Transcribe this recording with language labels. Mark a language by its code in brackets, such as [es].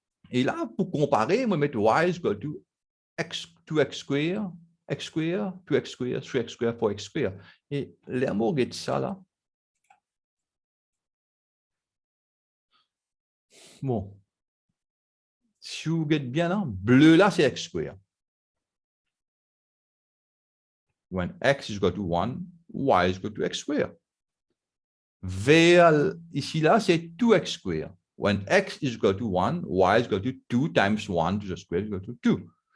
[fr] Et là, pour comparer, on va mettre [en] y is equal to x, [fr] 2x square, x square, 2x square, 3x square, 4x square. Et les mots de ça là. Bon. Si vous regardez bien là, bleu là, c'est x square. [en] When x is equal to 1, y is equal to x square. [fr] Vert ici là, c'est 2x square. [en] When x is equal to 1, y is equal to 2 times 1 to the square is equal to 2.